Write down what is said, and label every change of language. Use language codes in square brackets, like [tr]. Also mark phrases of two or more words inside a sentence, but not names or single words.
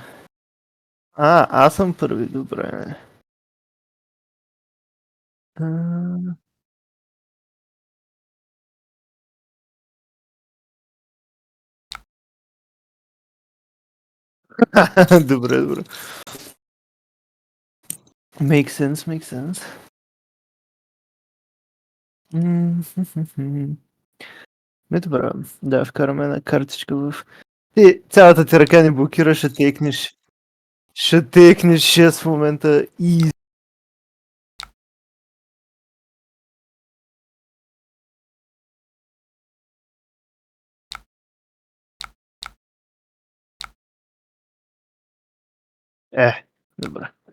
[bg] Аз съм първи, добре. А... Добре, добре. [en] Make sense, make sense. [bg] Добре, да, вкараме една картичка в... Ти, цялата ти ръка ни блокира, ще текнеш. Ще текнеш 6 в момента и... Добре.